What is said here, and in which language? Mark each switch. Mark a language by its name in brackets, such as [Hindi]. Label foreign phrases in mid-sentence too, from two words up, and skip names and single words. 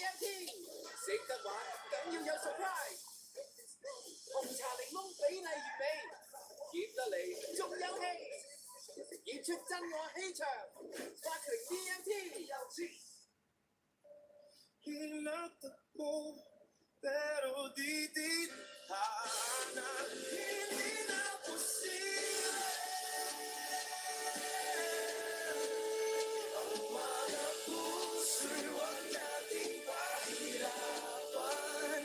[Cantonese] 食得玩梗要有 surprise，紅茶檸檬比例完美，熱得嚟仲有氣，演出真愛氣場 ，Sparkling DMT。 [Filipino] Hilap ako, pero di hanap, hindi na posible. Ang mga puso'y huwag nating pahirapan.